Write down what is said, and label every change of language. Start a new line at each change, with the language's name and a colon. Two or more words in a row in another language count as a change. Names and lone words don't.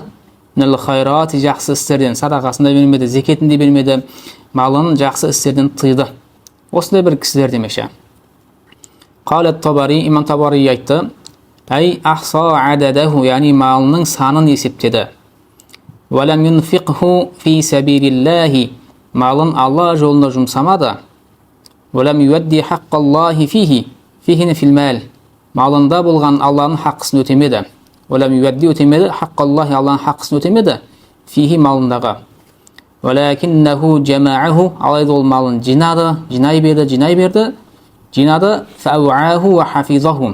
Arabic: نيل خيرات,
Kazakh: жақсы істерден, садақасын да бермеді, зекетін де бермеді, малын жақсы істерден тыйды. Осындай бір кісілер демекші. Қалат Табари, имам Табари айтты,
Arabic: أي أحصى عدده,
Kazakh: яғни малының санын есептеді.
Arabic: ولم ينفقه في سبيل الله,
Kazakh: малын Алла жолына жұмсамады.
Arabic: ولم يؤد حق الله فيهنا في المال,
Kazakh: малында болған Алланың хаққысын өтемеді.
Arabic: ولم يؤد
Kazakh: өтемеді, хаққаллахи, Алланың хаққысын өтемеді, фихи малындағы.
Arabic: ولكنه جمعه,
Kazakh: алайда ол малын жинай берді, жинады,
Arabic: فوعاه وحفظه.